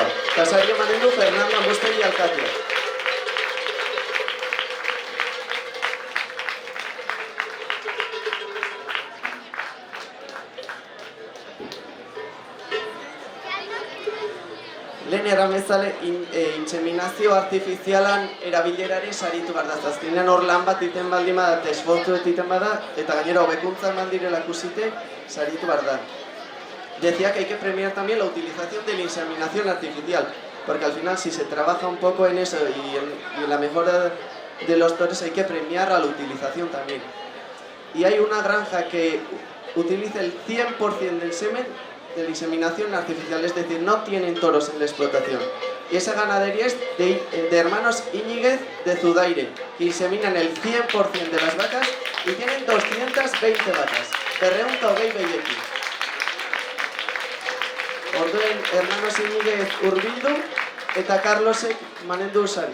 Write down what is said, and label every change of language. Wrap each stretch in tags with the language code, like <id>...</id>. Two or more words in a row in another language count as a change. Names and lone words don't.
<eu>Eta sari emanen du Fernando Ambustegi alkatea. Lehen erramezale inseminazio artifizialan erabilerare saritu behar da. Azkenean hor lan bat iten baldin bada, esfortzu iten bada, eta gainera hobekuntza eman direla ikusite, saritu behar da.</eu> <es>Decía que hay que premiar también la utilización de la inseminación artificial, porque al final si se trabaja un poco en eso y en la mejora de los toros hay que premiar a la utilización también. Y hay una granja que utiliza el 100% del semen de la inseminación artificial, es decir, no tienen toros en la explotación. Y esa ganadería es de hermanos Íñiguez de Zudaire, que inseminan el 100% de las vacas y tienen 220 vacas.</es> <eu>Berrehun eta hogei behiekin. Orduen Hermanos Iñiguez hurbildu eta Carlosek manendu sari.</eu>